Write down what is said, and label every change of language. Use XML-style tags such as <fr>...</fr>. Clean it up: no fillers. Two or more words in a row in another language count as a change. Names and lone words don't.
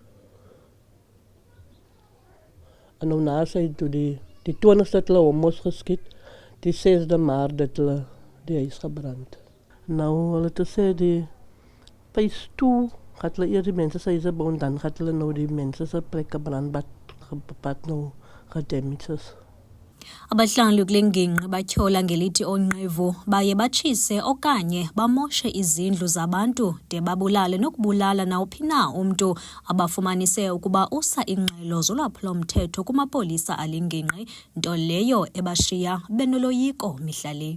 <af>En nou na sy toe die 20ste het hulle mos geskiet, die 6de Maart het hulle die huis gebrand. Nou hulle te sê die phase 2 gaat hulle eers die mense sy huise bou en dan gaat hulle nou die mense se plekke brand wat nou gedamages.</af> <xh>Abahlali kule ngingqi batyhola ngelithi oonqevu baye batshise okanye bamoshe izindlu zabantu de babulale nokubulala nawuphi na umntu abafumanise ukuba usa ingxelo zolwaphulomthetho kumapolisa alingingqi, nto leyo ebashiya benoloyiko mihla le.</xh>